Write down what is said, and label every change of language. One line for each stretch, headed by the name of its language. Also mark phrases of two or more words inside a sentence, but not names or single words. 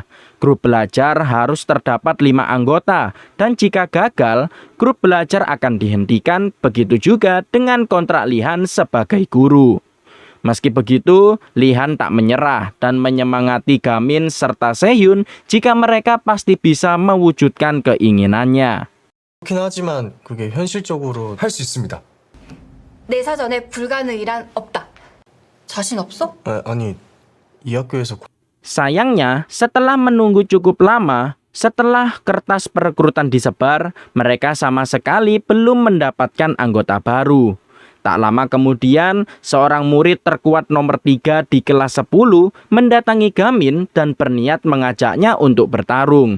Indonesian: Grup belajar harus terdapat 5 anggota, dan jika gagal, grup belajar akan dihentikan, begitu juga dengan kontrak Lihan sebagai guru. Meski begitu, Lihan tak menyerah dan menyemangati Gamin serta Sehyun jika mereka pasti bisa mewujudkan keinginannya.
Korean: 그렇긴 하지만 그게 현실적으로 할 수 있습니다. 내 사전에 불가능이란 없다. 자신 없어? 아니 이 학교에서
Indonesian: Sayangnya, setelah menunggu cukup lama, setelah kertas perekrutan disebar, mereka sama sekali belum mendapatkan anggota baru. Tak lama kemudian, seorang murid terkuat nomor 3 di kelas 10 mendatangi Gamin dan berniat mengajaknya untuk bertarung.